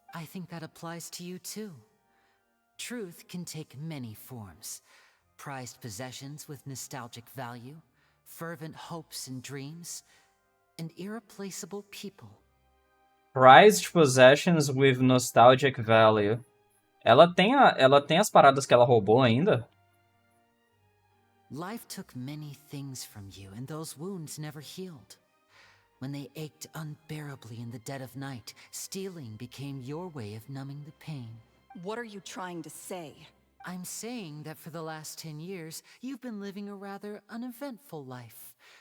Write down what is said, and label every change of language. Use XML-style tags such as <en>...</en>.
<en>I think that applies to you too. Truth can take many forms. Prized possessions with nostalgic value, fervent hopes and dreams, and irreplaceable people. Prized possessions with nostalgic value.</en> <pt>Ela tem as paradas que ela roubou ainda?</pt> <en>Life took many things from you, and those wounds never healed. When they ached unbearably in the dead of night, stealing became your way of numbing the pain. What are you trying to say? I'm saying that for the last 10 years, you've been living a rather uneventful life.</en>